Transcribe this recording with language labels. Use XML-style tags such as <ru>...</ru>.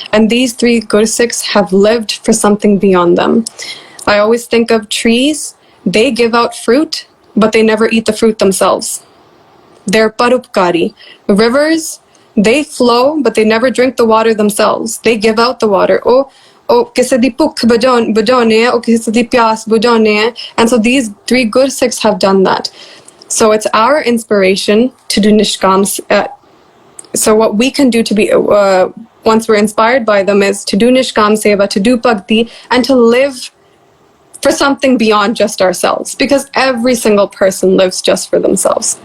<en>And these 3 Gursikhs have lived for something beyond them. I always think of trees. They give out fruit, but they never eat the fruit themselves. They're parupkari. Rivers, They flow, but they never drink the water themselves. They give out the water.</en> <pa>ਕਿਸੇ ਦੀ ਭੁੱਖ ਬੁਝਾਉਣੇ ਆ, ਕਿਸੇ ਦੀ ਪਿਆਸ ਬੁਝਾਉਣੇ ਆ.</pa> <en>And so these 3 Gursikhs have done that. So it's our inspiration to do Nishkam. So what we can do to be, once we're inspired by them, is to do Nishkam Seva, to do Bhakti, and to live for something beyond just ourselves, because every single person lives just for themselves.</en>